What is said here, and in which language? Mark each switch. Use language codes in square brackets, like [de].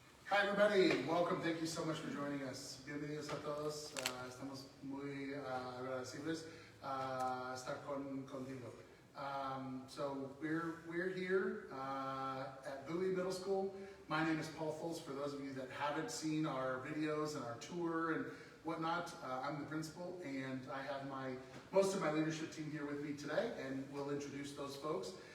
[en] Hi everybody, welcome, thank you so much for joining us. [es] Bienvenidos a todos, estamos muy agradecidos estar contigo. [en] So we're here at Bowie Middle School. My name is Paul Fultz. For those of you that haven't seen our videos and our tour and whatnot, I'm the principal, and I have most of my leadership team here with me today, and we'll introduce those folks.